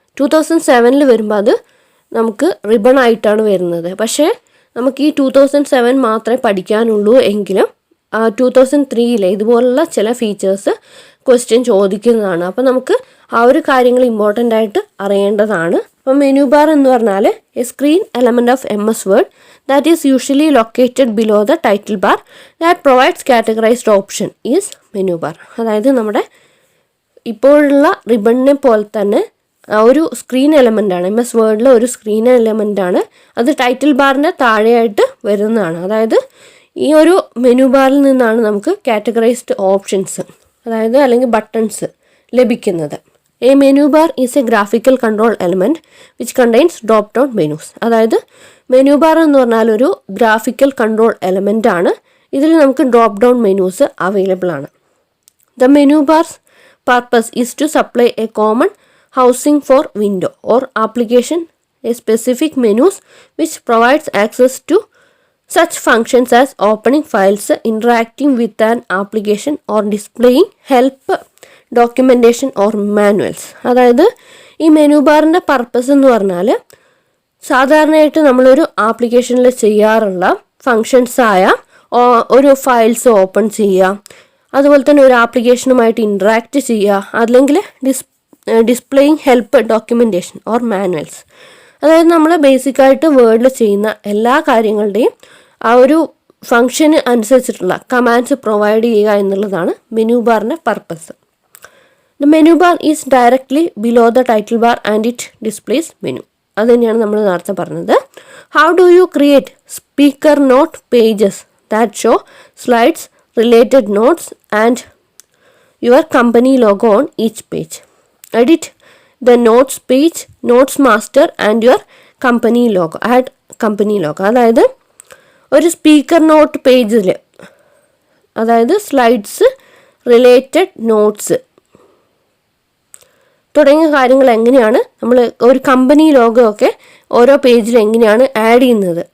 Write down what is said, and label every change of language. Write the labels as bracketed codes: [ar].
[ml] 2007 വരുമ്പോൾ അത് നമുക്ക് റിബൺ ആയിട്ടാണ് വരുന്നത്. പക്ഷേ നമുക്ക് ഈ 2007 മാത്രമേ പഠിക്കാനുള്ളൂ എങ്കിലും 2003 ഇതുപോലുള്ള ചില ഫീച്ചേഴ്സ് ക്വസ്റ്റ്യൻ ചോദിക്കുന്നതാണ്. അപ്പോൾ നമുക്ക് ആ ഒരു കാര്യങ്ങൾ ഇമ്പോർട്ടൻ്റ് ആയിട്ട് അറിയേണ്ടതാണ്. അപ്പോൾ മെനു ബാർ എന്ന് പറഞ്ഞാൽ [en] A screen element of MS Word that is usually located below the title bar that provides categorized option is menu bar. [ml] അതായത് നമ്മുടെ ഇപ്പോഴുള്ള റിബണിനെ പോലെ തന്നെ ഒരു സ്ക്രീൻ എലമെൻ്റാണ്. MS Wordലെ ഒരു സ്ക്രീൻ എലമെൻ്റാണ്. അത് ടൈറ്റിൽ ബാറിൻ്റെ താഴെയായിട്ട് വരുന്നതാണ്. അതായത് ഈ ഒരു മെനു ബാറിൽ നിന്നാണ് നമുക്ക് കാറ്റഗറൈസ്ഡ് ഓപ്ഷൻസ് അതായത് അല്ലെങ്കിൽ ബട്ടൺസ് ലഭിക്കുന്നത്. [en] A menu bar is a graphical control element which contains drop down menus. [ml] അതായത് മെനു ബാർ എന്ന് പറഞ്ഞാൽ ഒരു ഗ്രാഫിക്കൽ കൺട്രോൾ എലമെൻ്റ് ആണ്. ഇതിൽ നമുക്ക് ഡ്രോപ്പ് ഡൗൺ മെനൂസ് അവൈലബിൾ ആണ്. [en] The menu bars purpose is to supply a common housing for window or application a specific menus which provides access to such functions as opening files, interacting with an application or displaying help, documentation or manuals. [ml] അതായത് ഈ menu ബാറിൻ്റെ purpose എന്ന് പറഞ്ഞാൽ സാധാരണയായിട്ട് നമ്മളൊരു ആപ്ലിക്കേഷനിൽ ചെയ്യാറുള്ള ഫങ്ഷൻസായ ഒരു files open ചെയ്യുക, അതുപോലെ തന്നെ ഒരു ആപ്ലിക്കേഷനുമായിട്ട് ഇൻട്രാക്റ്റ് ചെയ്യുക, അല്ലെങ്കിൽ [en] Displaying help, documentation or manuals. [ml] അതായത് നമ്മൾ ബേസിക്കായിട്ട് വേർഡിൽ ചെയ്യുന്ന എല്ലാ കാര്യങ്ങളുടെയും ആ ഒരു ഫങ്ഷന് അനുസരിച്ചിട്ടുള്ള കമാൻഡ്സ് പ്രൊവൈഡ് ചെയ്യുക എന്നുള്ളതാണ് menu ബാറിൻ്റെ purpose. [en] The menu bar is directly below the title bar and it displays menu. [ml] അത് തന്നെയാണ് നമ്മൾ നേരത്തെ പറഞ്ഞത്. [en] How do you create speaker note pages that show slides, related notes and your company logo on each page. Edit the notes page, notes master and your company logo. Add company logo. [ml] അതായത് ഒരു speaker not പേജിൽ അതായത് slides, related notes തുടങ്ങിയ കാര്യങ്ങൾ എങ്ങനെയാണ് നമ്മൾ ഒരു company logo ഒക്കെ ഓരോ പേജിൽ എങ്ങനെയാണ് ആഡ് ചെയ്യുന്നത്.